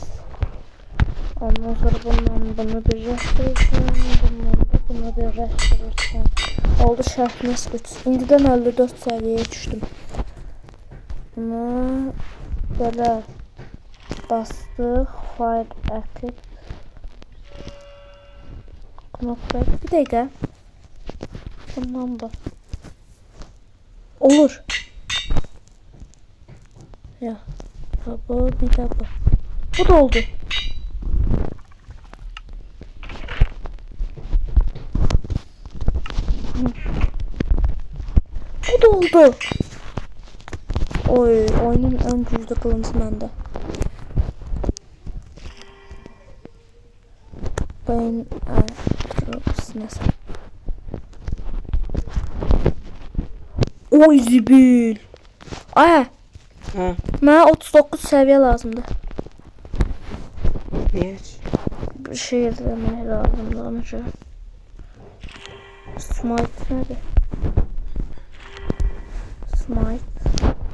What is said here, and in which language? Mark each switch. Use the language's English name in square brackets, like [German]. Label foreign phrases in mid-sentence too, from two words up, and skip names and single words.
[Azerbaijani] Ondan sonra bunu birləşdirəcəm. Bunu birləşdirəcəm. Oldu sharpness 3. İndidən 54 səviyyəyə düşdüm. Bunu belə bastıq. [English] Fire active. [Azerbaijani] Knopka. Bir dəqiqə. [Turkish] Bundan bak. Olur. Ya. Bu bir de bu. [Azerbaijani] Bu da oldu. Bu da oldu. [Turkish] Oy, oyunun en güçlü kılıncı bende. Ben neyse. Oy, [Azerbaijani] zibil. Ay. Ha. Mənə 39 səviyyə lazımdır. Niyə? Bir şey eləmək lazımdır ona görə. Smite nədir? Smite.